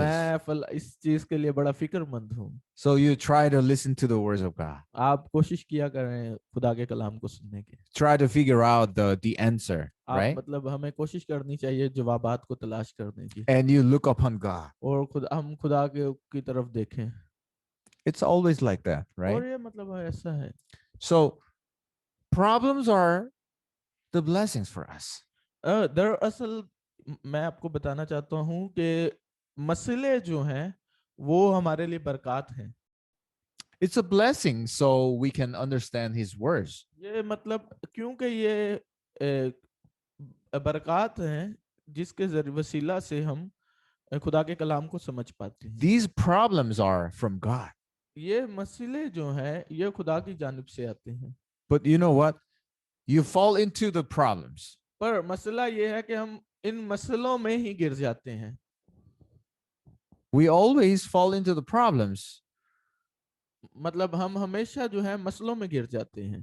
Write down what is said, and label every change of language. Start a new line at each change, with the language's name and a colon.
Hindi: मैं इस चीज के लिए बड़ा फिक्रमंद हूँ.
English: So you try to listen to the words of God.
Hindi: आप कोशिश किया करें खुदा के कलाम को सुनने की.
English: Try to figure out the answer,
Hindi: आप
English: right?
Hindi: मतलब हमें कोशिश करनी चाहिए जवाबात को तलाश करने की,
English: And you look upon God.
Hindi: और हम खुदा के की तरफ देखें.
English: It's always like that, right?
Hindi: और ये मतलब ऐसा है.
English: So problems are the blessings for us.
Hindi: दरअसल मैं आपको बताना चाहता हूँ कि मसले जो हैं वो हमारे लिए बरकत हैं.
English: It's a blessing so we can understand His words.
Hindi: ये मतलब क्योंकि ये बरकत हैं जिसके वसीला से हम खुदा के कलाम को समझ पाते हैं.
English: These problems are from God.
Hindi: ये मसले जो हैं ये खुदा की जानिब से आते हैं.
English: But you know what? You fall into the problems.
Hindi: पर मसला ये है कि हम इन मसलों में ही गिर जाते हैं.
English: We always fall into the problems.
Hindi: मतलब हम हमेशा जो है मसलों में गिर जाते हैं.